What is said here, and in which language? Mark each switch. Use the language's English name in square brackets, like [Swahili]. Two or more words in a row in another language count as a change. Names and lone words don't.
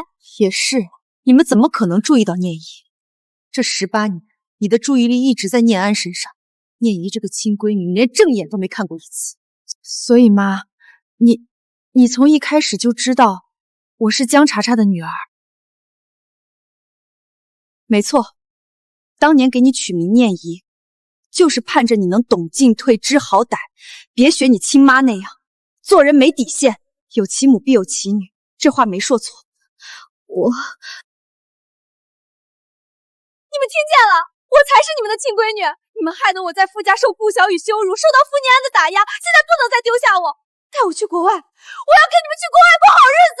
[Chinese] 也是，你们怎么可能注意到念怡？这18年，你的注意力一直在念安身上，念怡这个亲闺女，你连正眼都没看过一次。所以妈，你从一开始就知道我是江查查的女儿。没错，当年给你取名念怡，就是盼着你能懂进退知好歹，別學你親媽那樣，做人沒底線，有其母必有其女，這話沒說錯。你們聽見了，我才是你們的親閨女，你們害得我在傅家受顧小雨羞辱，受到傅念安的打壓，現在不能再丟下我，帶我去國外，我要跟你們去國外過好日子。